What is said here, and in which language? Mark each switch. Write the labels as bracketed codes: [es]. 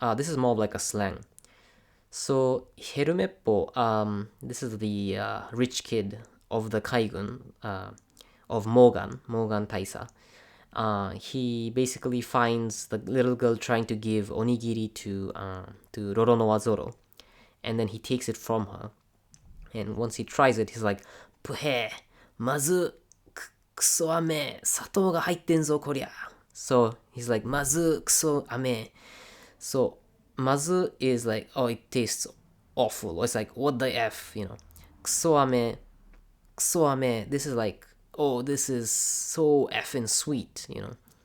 [en] This is more of like a slang. So, ヘルメッポ, this is the rich kid of the 海軍, of Morgan 大佐. he basically finds the little girl trying to give onigiri to Roronoa Zoro, and then he takes it from her. And once he tries it, he's like, [ja] ぷへー、まず、くそ飴、砂糖が入ってんぞ、こりゃ。 [en] So he's like, [ja] まず、くそ飴. [en] So, まず is like, oh, it tastes awful. Or it's like, what the F, you know. くそ飴, this is like, oh, this is so effing sweet, you know.